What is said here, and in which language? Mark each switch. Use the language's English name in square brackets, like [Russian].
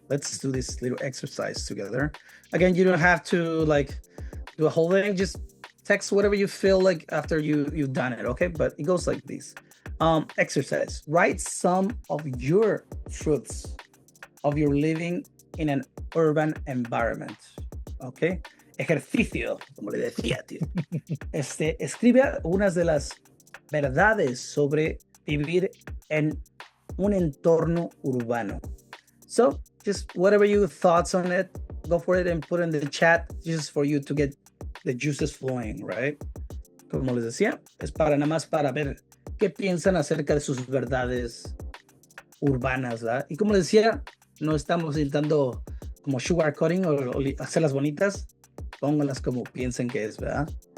[English] Let's do this little exercise together. Again, you don't have to do a whole thing. Just text whatever you feel like after you've done it, okay? But it goes like this. Exercise. Write some of your truths of your living in an urban environment, okay? [Spanish] Ejercicio, como le decía, tío. Escribe unas de las verdades sobre vivir en un entorno urbano. [English] So, just whatever your thoughts on it, go for it and put in the chat, just for you to get the juices flowing, right? [Spanish] Como les decía, es nada más para ver qué piensan acerca de sus verdades urbanas, ¿verdad? Y como les decía, no estamos intentando como sugarcoating o hacerlas bonitas, pónganlas como piensen que es, ¿verdad?